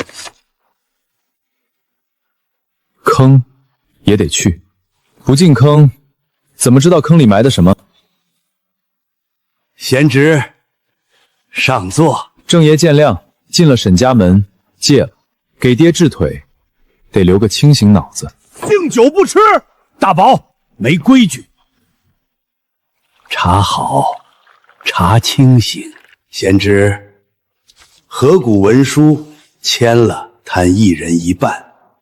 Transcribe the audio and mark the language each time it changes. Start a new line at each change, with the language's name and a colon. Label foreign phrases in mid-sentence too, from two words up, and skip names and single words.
Chinese: 坑也得去，不进坑，怎么知道坑裡埋的什么？贤侄，上座。郑爷见谅，进了沈家门，戒了，給爹治腿，得留個清醒腦子。敬酒不吃，大寶沒規矩。茶好，茶清醒。贤侄，合股文書簽了，攤一人一半。